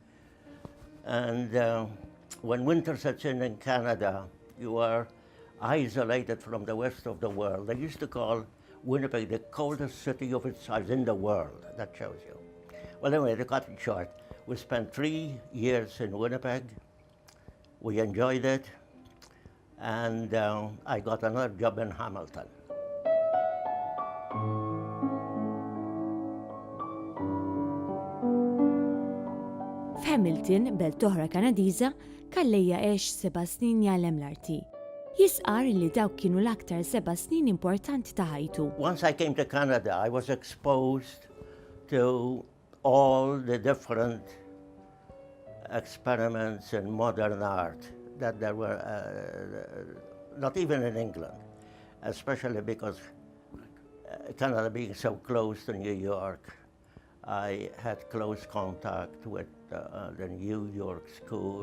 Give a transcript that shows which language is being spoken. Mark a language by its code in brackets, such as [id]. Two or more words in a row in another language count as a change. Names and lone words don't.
[en] And when winter sets in Canada, you are isolated from the rest of the world. They used to call Winnipeg the coldest city of its size in the world. That shows you. Well, anyway, to cut it short, we spent 3 years in Winnipeg. We enjoyed it, and I got another job in Hamilton. [mt] F'Hamilton, belt oħra Kanadiża, Calleja għex 7 snin jgħallem l-arti. Jisqar li dawk kienu l-aktar 7 snin importanti ta' ħajtu. [en] Once I came to Canada, I was exposed to all the different experiments in modern art that there were, not even in England, especially because Canada being so close to New York, I had close contact with the New York school.